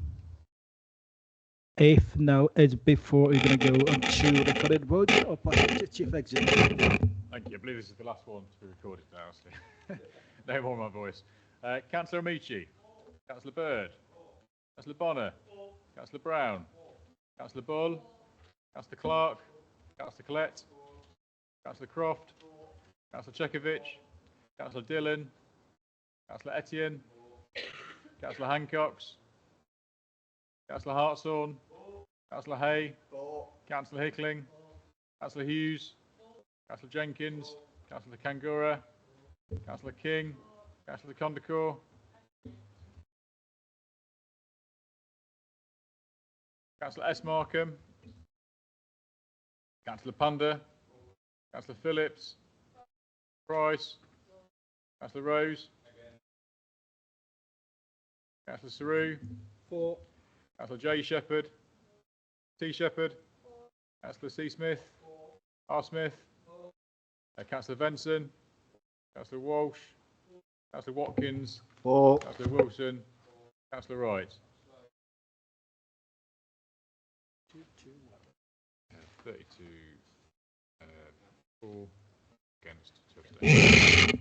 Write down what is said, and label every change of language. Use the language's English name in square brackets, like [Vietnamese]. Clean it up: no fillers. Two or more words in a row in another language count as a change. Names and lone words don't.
[English] If no, it's before we're going to go on to recorded votes or pass it to Chief Executive. Thank you. I believe this is the last one to be recorded now, actually. No more of my voice. Councillor Amici. Councillor Bird. Councillor Bonner. Councillor Brown. Councillor Bull. Councillor Clark. Councillor Collette. Councillor Croft. Councillor Chekovic. Councillor Dillon. Councillor Etienne. Councillor Hancocks. Councillor Hartshorn. Councillor Hay. Councillor Hickling. Councillor Hughes. Councillor Jenkins. Councillor Kangura. Councillor King. Councillor Condacor. Councillor S. Markham. Councillor Panda. Councillor Phillips. Price. Councillor Rose. Councillor Saru. 4. Councillor J. Shepherd. T. Shepherd. Councillor C. Smith. R. Smith. Councillor Benson. Councillor Walsh. Councillor Watkins. 4. Councillor Wilson. Councillor Wright. 32 4 against 2 abstentions.